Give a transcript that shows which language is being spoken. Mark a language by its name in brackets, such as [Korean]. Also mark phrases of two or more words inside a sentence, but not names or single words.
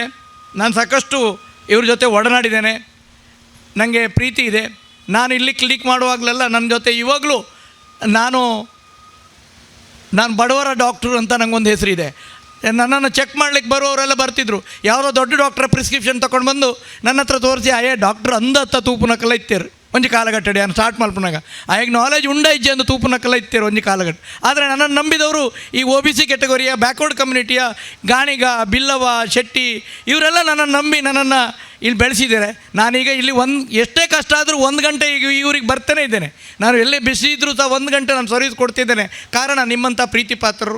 [Kannada] ನಾನು ಸಾಕಷ್ಟು ಇವ್ರ ಜೊತೆ ಒಡನಾಡಿದ್ದೇನೆ, ನನಗೆ ಪ್ರೀತಿ ಇದೆ. ನಾನು ಇಲ್ಲಿ ಕ್ಲಿನಿಕ್ ಮಾಡುವಾಗಲೆಲ್ಲ ನನ್ನ ಜೊತೆ ಇವಾಗಲೂ ನಾನು ಬಡವರ ಡಾಕ್ಟ್ರು ಅಂತ ನನಗೊಂದು ಹೆಸರಿದೆ. ನನ್ನನ್ನು ಚೆಕ್ ಮಾಡ್ಲಿಕ್ಕೆ ಬರುವವರೆಲ್ಲ ಬರ್ತಿದ್ರು. ಯಾವುದೋ ದೊಡ್ಡ ಡಾಕ್ಟ್ರ ಪ್ರಿಸ್ಕ್ರಿಪ್ಷನ್ ತೊಗೊಂಡು ಬಂದು ನನ್ನ ಹತ್ರ ತೋರಿಸಿ, [Tulu] ಅಯ್ಯೇ ಡಾಕ್ಟ್ರ್ ಅಂದತ್ತ ತೂಪುನಕ್ಕೆಲ್ಲ ಇತ್ತೇರು ಒಂಜಿ ಕಾಲಘಟ್ಟಡಿ ನಾನು ಸ್ಟಾರ್ಟ್ ಮಲ್ಪನಾಗ ಆಗ ನಾಲೆಜ್ ಉಂಡೈಜಿ ಅಂದು ತೂಪುನಕ್ಕೆಲ್ಲ ಇತ್ತೇರು ಒಂಜಿ ಕಾಲಘಟ್ಟ. [Kannada] ಆದರೆ ನನ್ನನ್ನು ನಂಬಿದವರು ಈ OBC ಕ್ಯಾಟಗರಿಯ [English] backward community [Kannada] ಗಾಣಿಗ, ಬಿಲ್ಲವ, ಶೆಟ್ಟಿ ಇವರೆಲ್ಲ ನನ್ನನ್ನು ನಂಬಿ ನನ್ನನ್ನು ಇಲ್ಲಿ ಬೆಳೆಸಿದ್ದಾರೆ. ನಾನೀಗ ಇಲ್ಲಿ ಎಷ್ಟೇ ಕಷ್ಟ ಆದರೂ 1 ಗಂಟೆ ಈಗ ಇವ್ರಿಗೆ ಬರ್ತೇನೆ ಇದ್ದೇನೆ. ನಾನು ಎಲ್ಲೇ ಬಿಸಿ ಇದ್ದರೂ ಸಹ 1 ಗಂಟೆ ನಾನು ಸರ್ವಿಸ್ ಕೊಡ್ತಿದ್ದೇನೆ. ಕಾರಣ ನಿಮ್ಮಂಥ ಪ್ರೀತಿ ಪಾತ್ರರು.